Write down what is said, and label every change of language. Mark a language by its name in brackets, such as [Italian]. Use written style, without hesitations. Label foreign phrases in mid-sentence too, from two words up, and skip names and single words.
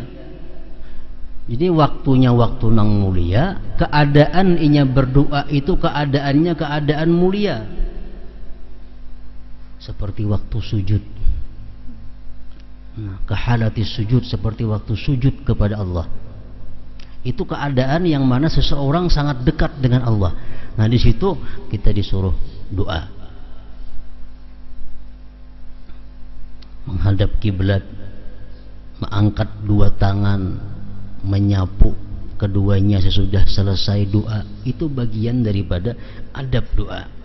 [Indonesian] Jadi waktunya waktu yang mulia, keadaan inya berdoa itu keadaannya keadaan mulia. Seperti waktu sujud. Nah, kehalati sujud, seperti waktu sujud kepada Allah. Itu keadaan yang mana seseorang sangat dekat dengan Allah. Nah, di situ kita disuruh doa. Menghadap kiblat, mengangkat dua tangan, menyapu keduanya sesudah selesai doa, itu bagian daripada adab doa.